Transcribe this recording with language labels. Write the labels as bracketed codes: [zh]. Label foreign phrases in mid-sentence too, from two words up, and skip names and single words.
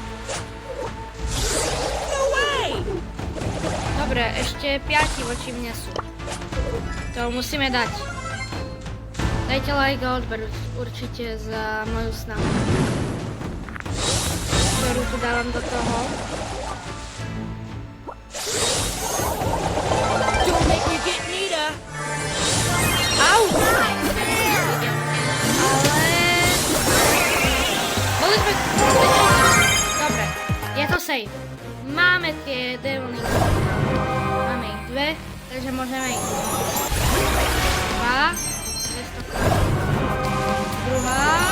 [sk] Dobre, ešte 5 voči mne sú. To musíme dať. Dajte like a odber určite za moju snahu, ktorú tu dávam do toho. [en] Don't make me get Nita! Au! [sk] Ale... Dobre, je to safe. Máme tie demony. Máme ich 2, takže môžeme ísť. 2. Druhá.